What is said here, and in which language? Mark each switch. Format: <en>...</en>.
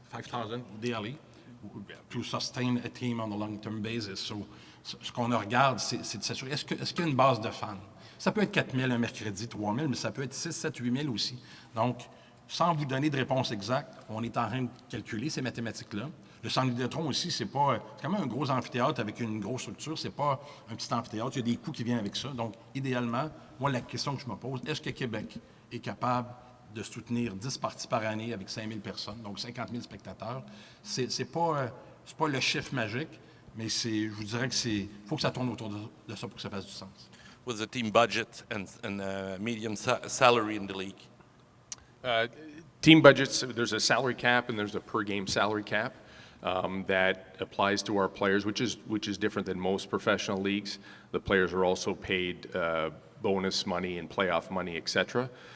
<en>5,000 ideally to sustain a team on a long-term basis.</en> <fr>So, ce qu'on regarde, c'est de s'assurer, est-ce qu'il y a une base de fans? Ça peut être 4,000 un mercredi, 3,000, mais ça peut être 6, 7, 8,000 aussi. Donc, sans vous donner de réponse exacte, on est en train de calculer ces mathématiques-là. Le Centre Vidéotron aussi, c'est quand même un gros amphithéâtre avec une grosse structure. C'est pas un petit amphithéâtre. Il y a des coûts qui viennent avec ça. Donc, idéalement, moi, la question que je me pose, est-ce que Québec est capable de soutenir 10 parties par année avec 5000 personnes, donc 50 000 spectateurs? C'est pas le chiffre magique, mais je vous dirais que faut que ça tourne autour de ça pour que ça fasse du sens.</fr> <en>What's the team budget and medium salary in the league? Team budgets, there's a salary cap and there's a per game salary cap that applies to our players, which is different than most professional leagues. The players are also paid bonus money and playoff money, etc.</en>